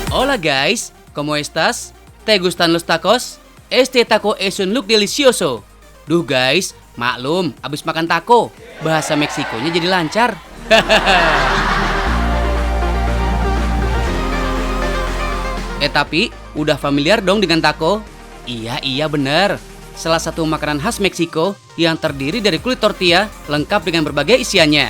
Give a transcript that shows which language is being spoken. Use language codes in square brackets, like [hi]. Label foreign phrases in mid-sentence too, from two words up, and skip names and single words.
[es] Hola guys, ¿cómo estás? ¿Te gustan los tacos? Este taco es un look delicioso. [id] Duh guys, maklum, abis makan taco, bahasa Meksikonya jadi lancar. Tapi, udah familiar dong dengan taco? Iya bener. Salah satu makanan khas Meksiko yang terdiri dari kulit tortilla lengkap dengan berbagai isiannya.